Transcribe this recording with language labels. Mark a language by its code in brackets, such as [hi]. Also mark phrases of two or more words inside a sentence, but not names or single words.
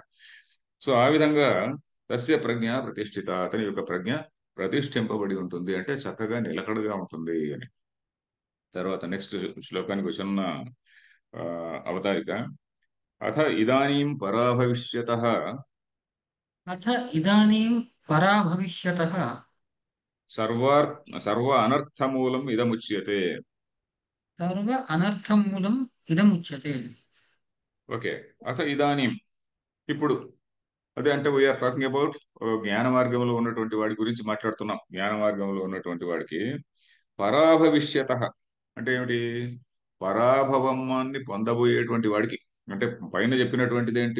[te] సో ఆ విధంగా [sa] తస్య ప్రజ్ఞ ప్రతిష్ఠిత. [te] అతని యొక్క ప్రజ్ఞ ప్రతిష్ఠింపబడి ఉంటుంది, అంటే చక్కగా నిలకడగా ఉంటుంది అని. తర్వాత నెక్స్ట్ శ్లోకానికి వచ్చిన ఆ, అవతారిక. [sa] అథ ఇదానీం పరాభవిష్యతః अथ इदानीं पराभविष्यतः సర్వార్ సర్వ అనర్థమూలం ఇదముచ్యతే. सर्व अनर्थमूलम् इदमुच्यते। [te] ఓకే. [sa] అథ ఇదానీం, [te] ఇప్పుడు. అదే అంటే [en] we are talking about [te] జ్ఞాన మార్గంలో ఉన్నటువంటి వాడి గురించి మాట్లాడుతున్నాం. జ్ఞాన మార్గంలో ఉన్నటువంటి వాడికి పరాభవిష్యత అంటే ఏమిటి? పరాభవాన్ని పొందబోయేటువంటి వాడికి, అంటే పైన చెప్పినటువంటిది ఏంటి?